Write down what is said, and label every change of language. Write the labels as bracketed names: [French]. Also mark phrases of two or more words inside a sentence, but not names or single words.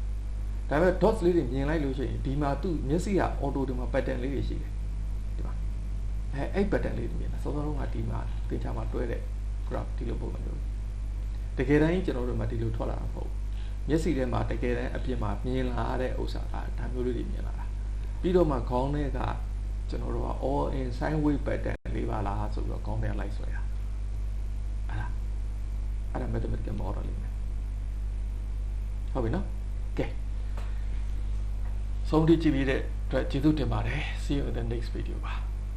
[Burmese] ဒါပေမဲ့ dots လေးတွေမြင်လိုက်လို့ရှိရင်ဒီမှာသူ့မျက်စိက auto ဒီမှာ pattern လေးတွေရှိတယ်ဒီမှာအဲ့ pattern လေးတွေမြင်တာစော စောတုန်းကဒီမှာသင်္ချာမှာတွဲတဲ့ graph ဒီလိုပုံစံမျိုးတကယ်တမ်းကျွန်တော်တို့မှာဒီလိုထွက်လာတာမဟုတ်မျက်စိထဲမှာတကယ်တမ်းအပြင်မှာမြင်လာတဲ့ဥစ္စာကဒါမျိုးလေးတွေမြင်လာတာပြီးတော့မှခေါင်းထဲကကျွန်တော်တို့က [English] all in sine wave pattern [Burmese] လေးပါလားဆိုပြီးတော့ခေါင်းထဲလိုက်ဆွဲတာအဲ့ဒါ [English] mathematical model [Burmese] လေးပဲဟုတ်ပြီနော်ကဲဆုံးဖြတ်ကြည့်ပြီးတဲ့အတွက်ကျေးဇူးတင်ပါတယ် [English] see you in the next video [Burmese] ပါ